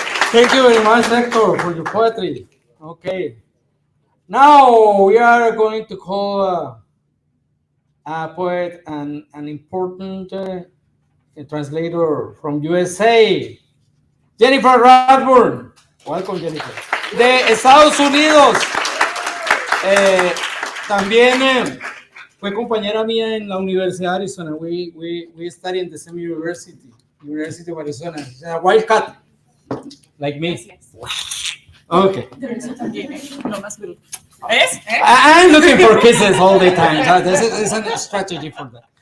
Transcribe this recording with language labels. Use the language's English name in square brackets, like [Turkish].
[English] Thank you very much, Hector, for your poetry. Okay. Now we are going to call a poet and an important translator from USA, Jennifer Radburn. Welcome, Jennifer. [Spanish] De Estados Unidos. También fue compañera mía en la Universidad de Arizona. [English] We studied in the same university, University of Arizona. She's a wildcat, like me. Okay. I'm looking for kisses all the time. This is a strategy for that.